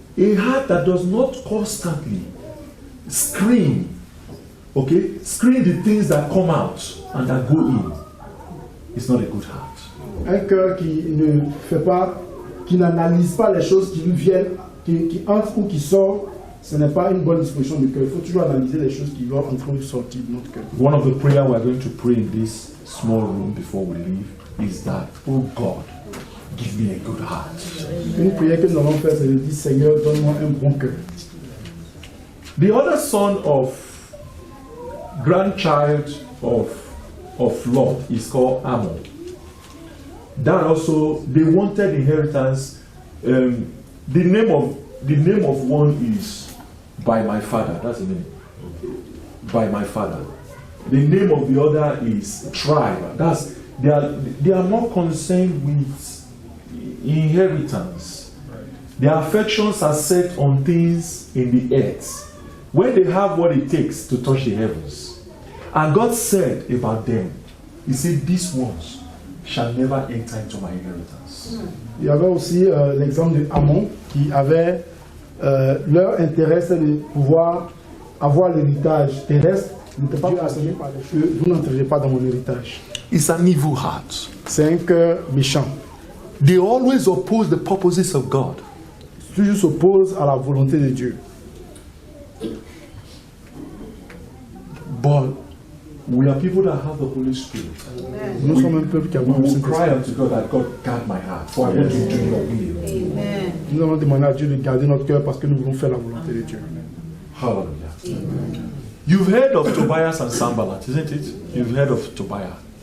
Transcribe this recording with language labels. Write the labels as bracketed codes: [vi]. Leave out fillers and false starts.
[en] A heart that does not constantly scream the things that come out and that go in, is not a good heart. [fr] Un cœur qui ne fait pas, qui n'analyse pas les choses qui lui viennent, qui entrent ou qui sortent, ce n'est pas une bonne disposition de cœur. Il faut toujours analyser les choses qui doivent entrer ou sortir de notre cœur. [en] One of the prayers we are going to pray in this small room before we leave is that, oh God, give me a good heart. [fr] Une prière que nous allons faire, c'est de dire, Seigneur, donne-moi un bon cœur. [en] The other son of grandchild of Lot is called Ammon. That also, they wanted inheritance. The name of one is by my father. That's the name. By my father. The name of the other is tribe. They are more concerned with inheritance. Their affections are set on things in the earth, when they have what it takes to touch the heavens. And God said about them, He said, these ones shall never enter into my inheritance. [fr] Il y avait aussi l'exemple de Ammon qui avait leur intérêt, c'est de pouvoir avoir l'héritage terrestre. N'était pas passionné par les choses. Vous n'entrerez pas dans mon héritage. [en] It's an evil heart. [fr] C'est un cœur méchant. [en] They always oppose the purposes of God. [fr] Toujours s'oppose à la volonté de Dieu. [en] But we are people that have the Holy Spirit. [fr] Nous sommes un peuple qui a [en] We will cry unto God that God guard my heart, for I want to do your will. Amen. [fr] Nous allons demander à Dieu de garder notre cœur parce que nous voulons faire la volonté de Dieu. [en] Hallelujah. You've heard of Tobias and Sanballat, isn't it? You've heard of Tobiah.